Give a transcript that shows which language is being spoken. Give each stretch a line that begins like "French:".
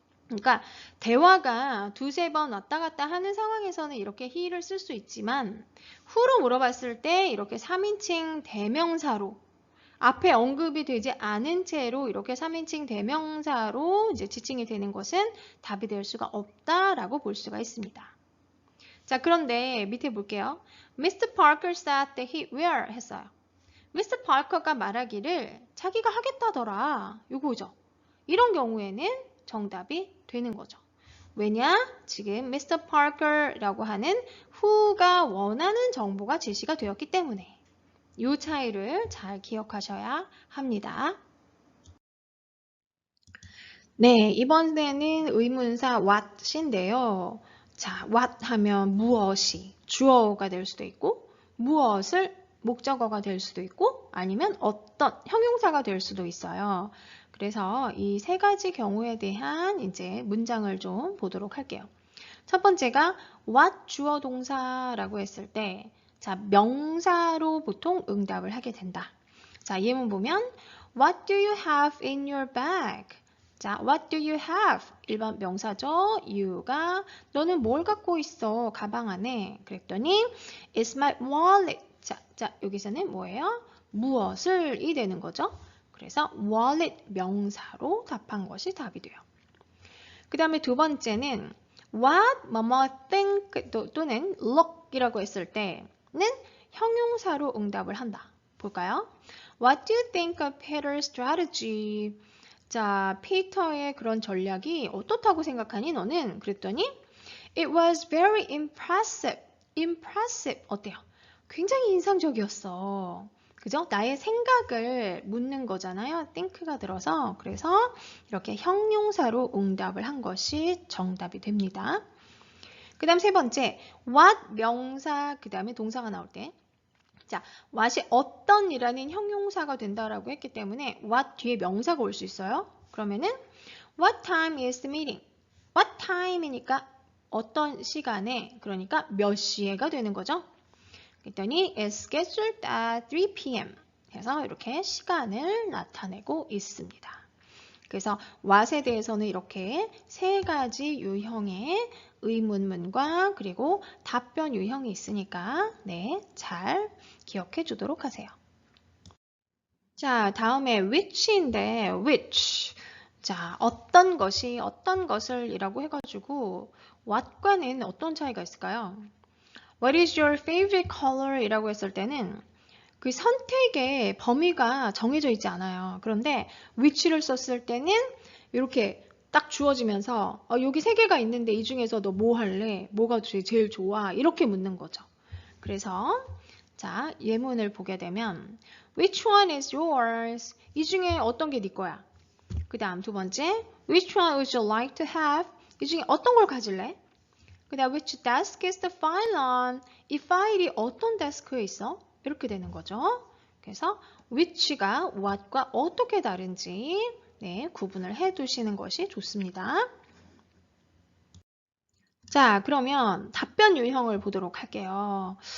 Korean: 그러니까 대화가 두세 번 왔다 갔다 하는 상황에서는 이렇게 he를 쓸 수 있지만 who로 물어봤을 때 이렇게 3인칭 대명사로 앞에 언급이 되지 않은 채로 이렇게 3인칭 대명사로 이제 지칭이 되는 것은 답이 될 수가 없다라고 볼 수가 있습니다. 자, 그런데 밑에 볼게요. Mr.
English: Parker said that he will
Korean: 했어요.
English: Mr.
Korean: Parker가 말하기를 자기가 하겠다더라. 요거죠. 이런 경우에는 정답이 되는 거죠. 왜냐? 지금 Mr. Parker라고 하는 who가 원하는 정보가 제시가 되었기 때문에 이 차이를 잘 기억하셔야 합니다. 네, 이번에는 의문사 what인데요. 자, what 하면 무엇이 주어가 될 수도 있고 무엇을 목적어가 될 수도 있고 아니면 어떤 형용사가 될 수도 있어요. 그래서 이 세 가지 경우에 대한 이제 문장을 좀 보도록 할게요. 첫 번째가 what 주어 동사라고 했을 때 자, 명사로 보통 응답을 하게 된다. 자, 예문 보면
English: What do you have in your bag? 자, what do you have?
Korean: 1번 명사죠. you가 너는 뭘 갖고 있어? 가방 안에. 그랬더니
English: It's my wallet.
Korean: 자, 여기서는 뭐예요? 무엇을 이 되는 거죠. 그래서 wallet 명사로 답한 것이 답이 돼요. 그 다음에 두 번째는 what, 뭐뭐 think 또는 look이라고 했을 때는 형용사로 응답을 한다. 볼까요?
English: What do you think of Peter's strategy?
Korean: 자, 피터의 그런 전략이 어떻다고 생각하니 너는? 그랬더니
English: It was very impressive.
Korean: impressive 어때요? 굉장히 인상적이었어. 그죠? 나의 생각을 묻는 거잖아요. think가 들어서. 그래서 이렇게 형용사로 응답을 한 것이 정답이 됩니다. 그 다음 세 번째, what 명사, 그 다음에 동사가 나올 때. 자, what이 어떤 이라는 형용사가 된다라고 했기 때문에 what 뒤에 명사가 올 수 있어요. 그러면은
English: what time is the meeting?
Korean: what time이니까 어떤 시간에, 그러니까 몇 시에가 되는 거죠. 그랬더니
English: it's scheduled at 3 p.m.
Korean: 해서 이렇게 시간을 나타내고 있습니다. 그래서 what에 대해서는 이렇게 세 가지 유형의 의문문과 그리고 답변 유형이 있으니까 네, 잘 기억해 주도록 하세요. 자, 다음에 which인데 which. 자, 어떤 것이 어떤 것을 이라고 해가지고 what과는 어떤 차이가 있을까요?
English: What is your favorite color?
Korean: 이라고 했을 때는 그 선택의 범위가 정해져 있지 않아요. 그런데 which를 썼을 때는 이렇게 딱 주어지면서 여기 세 개가 있는데 이 중에서 너 뭐 할래? 뭐가 제일 좋아? 이렇게 묻는 거죠. 그래서 자, 예문을 보게 되면
English: Which one is yours?
Korean: 이 중에 어떤 게 네 거야? 그 다음 두 번째
English: Which one would you like to have?
Korean: 이 중에 어떤 걸 가질래? 그 다음
English: which desk is the file on?
Korean: 이 파일이 어떤 데스크에 있어? 이렇게 되는 거죠. 그래서 which가 what과 어떻게 다른지 네, 구분을 해 두시는 것이 좋습니다. 자, 그러면 답변 유형을 보도록 할게요.